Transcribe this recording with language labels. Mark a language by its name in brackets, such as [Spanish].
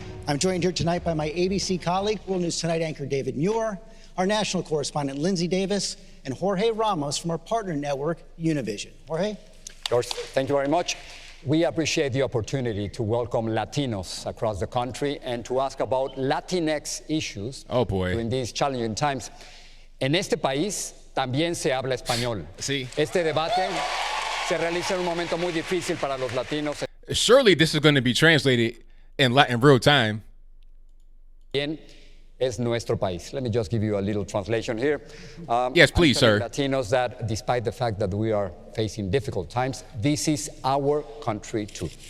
[English] I'm joined here tonight by my ABC colleague, World News Tonight anchor David Muir, our national correspondent Lindsay Davis, and Jorge Ramos from our partner network, Univision. Jorge? George, thank you very much. We appreciate the opportunity to welcome Latinos across the country and to ask about Latinx issues during these challenging times. [Spanish] En este país también se habla español. Sí. Este debate se realiza en un momento muy difícil para los latinos. [English] Surely this is going to be translated in real time. [Spanish] Bien, es nuestro país. [English] Let me just give you a little translation here. Yes, please, sir. Latinos, that despite the fact that we are facing difficult times, this is our country too.